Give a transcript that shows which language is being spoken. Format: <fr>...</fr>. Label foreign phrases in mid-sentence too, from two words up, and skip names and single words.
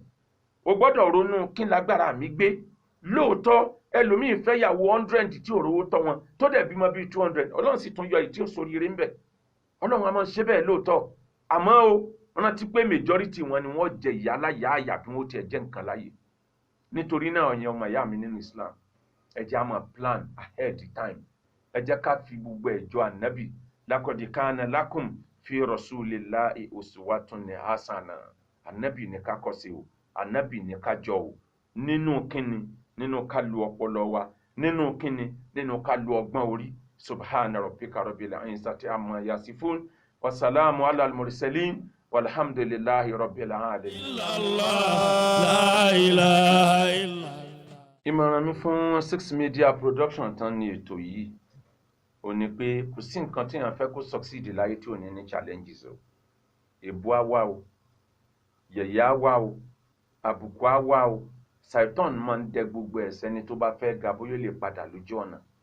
<yo>O gbọ́dọ̀ ronú kí n lágbára mi gbé. Lóòótọ́ ẹlòmíì fẹ́ ìyàwó 100 tí ò rówó tọ́ wọn tó dẹ̀ bímọ bíi 200. Ọlọ́run sì tún yọ èyí tí ó soríire ń bẹ̀. Ọlọ́run a máa ṣe bẹ́ẹ̀ lóòótọ́. Àmọ́ o rántí pé majority wọn ni wọ́n jẹ ìyá láyà àyà bí wọ́n tiẹ̀ jẹ́ nǹkan láyè. Nítorí náà ẹ̀yin ọmọ ìyá mi nínú Islam, ẹ jẹ́ á máa</yo> <en>plan ahead time.</en> <yo>Ẹ jẹ́ ká fi gbogbo ẹ̀jọ́ Ànábì.</yo> <ar>لقد كان لكم في رسول الله أسوة حسنة.</ar> <yo>Ànábì ní ká kọ́ sí o. Ànábì ní ká jọ o. Nínú kíni? Nínú ká lu ọpọlọ wa. Nínú kíni? Nínú ká lu ọgbọ́n orí.</yo> <ar>سبحان ربك رب العزة عما يصفون. وسلام على المرسلين. والحمد لله رب العالمين. لا إله إلا الله.</ar> <yo>Ìmọ̀ràn mi fún 6 Media Production tán ní ètò yìí ó ní pé kò sí nǹkan tí èèyàn fẹ́ kó succeed láyé tí ò ní challenges o. Èbú á wá o, yẹ̀yẹ́ á wá o, àbùkù á wá o. Satan máa ń dẹ gbogbo ẹ̀ṣẹ̀ ni tó bá fẹ́ ga bóyá lè padà lójú ọ̀nà.</yo>